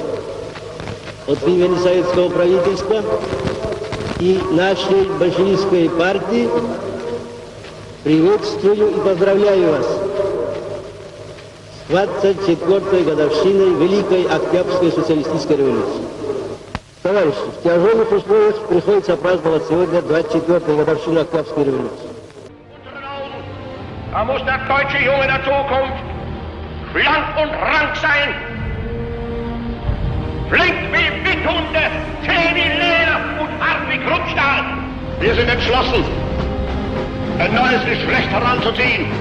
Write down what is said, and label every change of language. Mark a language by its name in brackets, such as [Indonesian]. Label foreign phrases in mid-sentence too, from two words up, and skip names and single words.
[Russian] От имени советского правительства и нашей большевистской партии приветствую и поздравляю вас с 24-й годовщиной Великой Октябрьской социалистической революции. Товарищи, в тяжелых условиях приходится праздновать сегодня 24-ю годовщину Октябрьской революции. [German] Da muss der deutsche Junge der Zukunft schlank und rank sein, flink wie Witthunde, zäh wie Leder und hart wie Kruppstahl. Wir sind entschlossen, ein neues Geschlecht heranzuziehen.